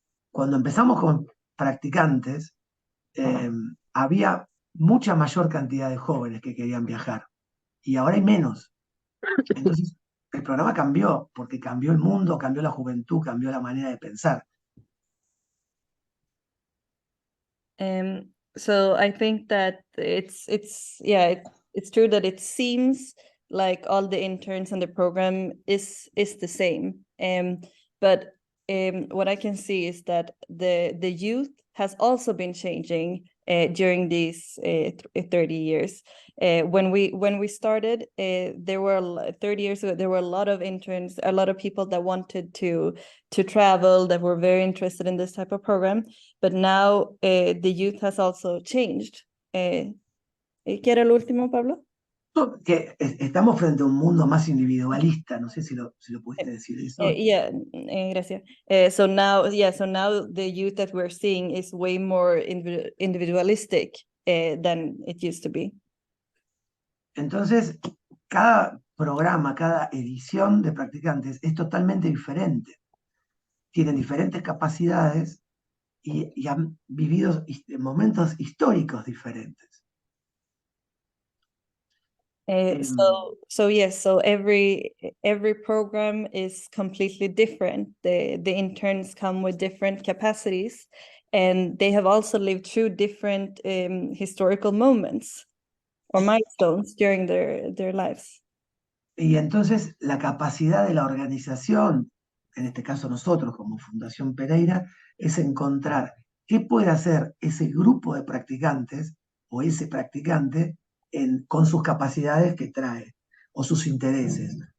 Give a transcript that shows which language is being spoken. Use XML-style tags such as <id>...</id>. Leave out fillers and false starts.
<es>Cuando empezamos con practicantes, había mucha mayor cantidad de jóvenes que querían viajar. Y ahora hay menos. Entonces, el programa cambió, porque cambió el mundo, cambió la juventud, cambió la manera de pensar.</es> <en>So I think that it's true that it seems like all the interns and the program is the same. But what I can see is that the youth has also been changing during these 30 years. When we started, there were 30 years ago, there were a lot of interns, a lot of people that wanted to travel, that were very interested in this type of program. But now the youth has also changed.</en> <es>¿Qué era lo último, Pablo? Que estamos frente a un mundo más individualista, no sé si lo pudiste decir eso. Gracias.</es> <en>So now the youth that we're seeing is way more individualistic than it used to be.</en> <es>Entonces, cada programa, cada edición de practicantes es totalmente diferente. Tienen diferentes capacidades y han vivido momentos históricos diferentes.</es> <en>So every program is completely different. The interns come with different capacities, and they have also lived through different historical moments or milestones during their lives.</en> <es>Y entonces la capacidad de la organización, en este caso nosotros como Fundación Pereira, es encontrar qué puede hacer ese grupo de practicantes o ese practicante con sus capacidades que trae o sus intereses.</es>